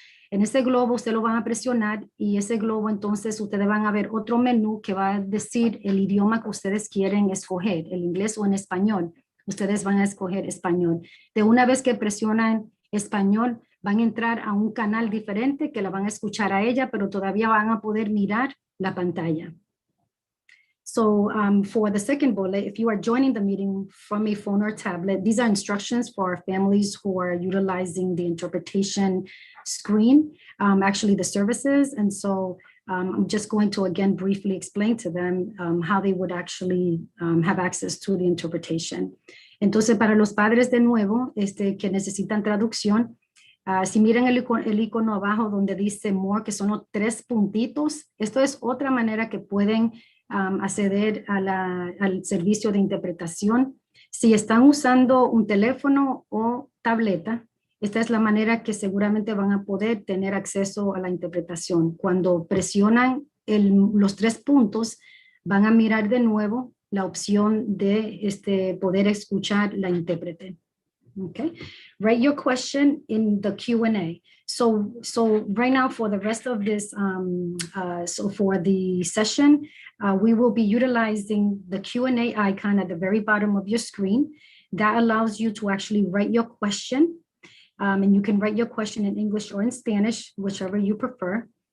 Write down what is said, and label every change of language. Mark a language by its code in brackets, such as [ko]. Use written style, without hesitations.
[es] En ese globo ustedes lo van a presionar y ese globo entonces ustedes van a ver otro menú que va a decir el idioma que ustedes quieren escoger, el inglés o en español. Ustedes van a escoger español. De una vez que presionan español, van a entrar a un canal diferente que la van a escuchar a ella, pero todavía van a poder mirar la pantalla. [en] So for the second bullet, if you are joining the meeting from a phone or tablet, these are instructions for families who are utilizing the interpretation screen, actually the services. And so I'm just going to again briefly explain to them how they would actually have access to the interpretation. [es] Entonces, para los padres de nuevo que necesitan traducción, si miran el icono abajo donde dice More, que son los 3 puntitos, esto es otra manera que pueden acceder al servicio de interpretación. Si están usando un teléfono o tableta, esta es la manera que seguramente van a poder tener acceso a la interpretación. Cuando presionan los 3 puntos, van a mirar de nuevo la opción de poder escuchar la intérprete. [en] Okay, write your question in the Q&A. So right now for the rest of this, so for the session, we will be utilizing the Q&A icon at the very bottom of your screen. That allows you to actually write your question. And you can write your question in English or in Spanish, whichever you prefer.